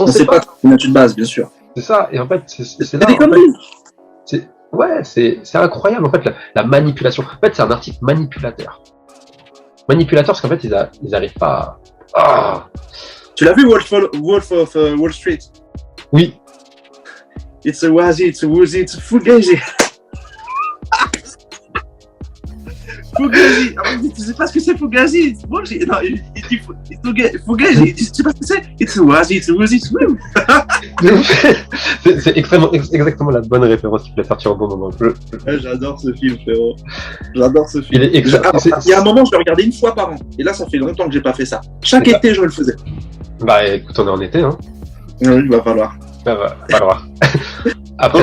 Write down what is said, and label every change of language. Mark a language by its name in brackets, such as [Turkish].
[French] on sait pas. C'est une base, bien sûr. C'est ça. Et en fait, c'est là. C'est incroyable. En fait, la manipulation. En fait, c'est un article manipulateur. Manipulateur, parce qu'en fait, ils arrivent pas à. Tu l'as vu, Wolf of Wall Street? Oui. [English] It's a Wazi, it's a Woozy, it's a Fugazi. [French] Fugazi. Tu sais pas ce que c'est Fugazi? Bon, non, il dit Fugazi. Tu sais pas ce que c'est? [English] It's a Wazi, it's a Woozy, it's a [French] C'est exactement la bonne référence qui peut sortir au bon moment. J'adore ce film, frérot. J'adore ce film. Il y a un moment, je le regardais une fois par an. Et là, ça fait longtemps que j'ai pas fait ça. Chaque été, je le faisais. Bah, écoute, on est en été, hein. Oui, il va falloir. Va falloir. Après,